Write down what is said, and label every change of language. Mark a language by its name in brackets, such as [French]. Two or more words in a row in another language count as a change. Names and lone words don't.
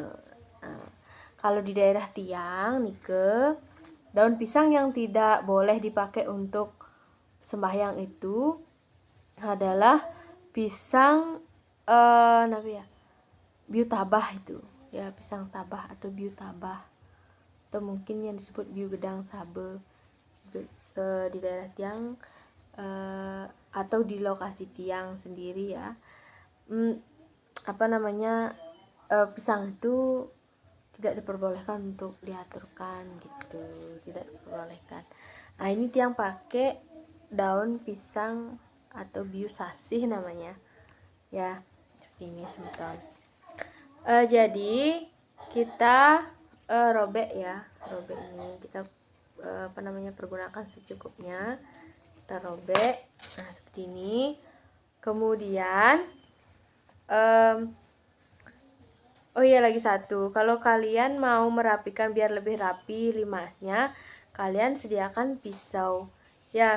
[Indonesian] Nah, kalau di daerah Tiang nike, daun pisang yang tidak boleh dipakai untuk sembahyang itu adalah pisang [Balinese] biu tabah [Indonesian] itu ya, pisang tabah atau [Balinese] biu tabah, [Indonesian] atau mungkin yang disebut [Balinese] biu gedang sabe [Indonesian] di daerah Tiang atau di lokasi Tiang sendiri ya. Pisang itu tidak diperbolehkan untuk diaturkan gitu, tidak diperbolehkan. Nah, ini Tiang pakai daun pisang atau [Balinese] biu sasih [Indonesian] namanya ya, seperti ini semeton. Jadi kita robek ya, robek ini kita pergunakan secukupnya. Kita robek, nah seperti ini. Kemudian oh iya, lagi satu, kalau kalian mau merapikan biar lebih rapi limasnya, kalian sediakan pisau ya.